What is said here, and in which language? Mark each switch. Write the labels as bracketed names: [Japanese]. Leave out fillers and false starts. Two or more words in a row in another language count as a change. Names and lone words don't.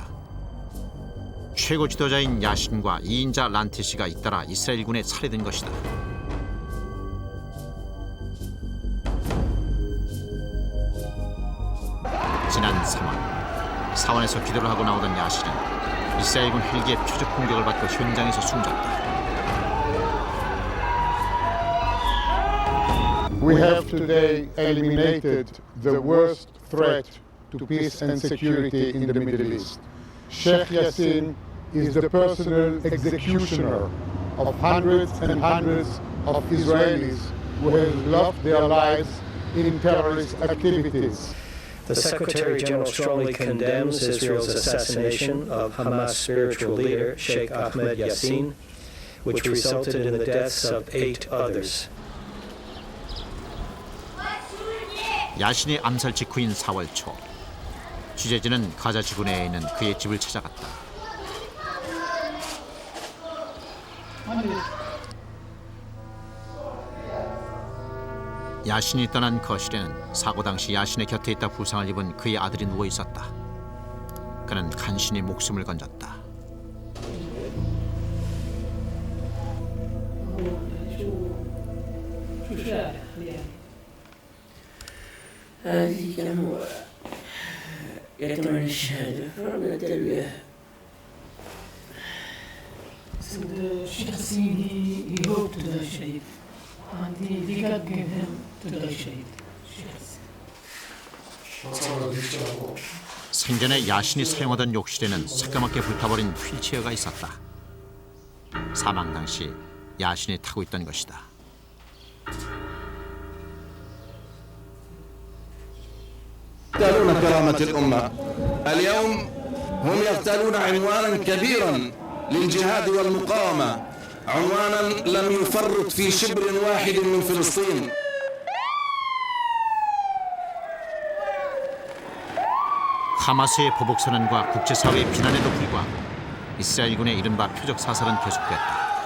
[Korean] 최고 지도자인 야신과 2인자 란티시가 잇따라 이스라엘군에 살해된 것이다. 지난 3월 사원에서 기도를 하고 나오던 야신은 이스라엘군 헬기의 표적 공격을 받고 현장에서 숨졌다. [English] We have today eliminated the worst threat to peace and security in the Middle East. Sheikh Yassin is the personal executioner of hundreds and hundreds of Israelis who have lost their lives in terrorist activities. The Secretary General strongly condemns Israel's assassination of Hamas spiritual leader Sheikh Ahmed Yassin, which resulted in the deaths of 8 others. [Korean] 야신의 암살 직후인 4월 초, 취재진은 가자 지구 내에 있는 그의 집을 찾아갔다. 야신이 떠난 거실에는 사고 당시 야신의 곁에 있다 부상을 입은 그의 아들이 누워 있었다. 그는 간신히 목숨을 건졌다. [Arabic] هذه كانوا يتمنى الشهادة فربنا تلويها. [English] Sheikh Yassin, he hoped to die Shahid, and the God gave him to die Shahid. [Korean] 생전에 야신이 사용하던 욕실에는 새까맣게 불타버린 휠체어가 있었다. 사망 당시 야신이 타고 있던 것이다. [Arabic] يغتالون كرامة الأمة. اليوم هم يغتالون عنوانا كبيرا للجهاد والمقاومة، عنوانا لم يفرط في شبر واحد من فلسطين. [Korean] 하마스의 보복 선언과 국제사회의 비난에도 불구하고 이스라엘군의 이른바 표적 사살은 계속됐다.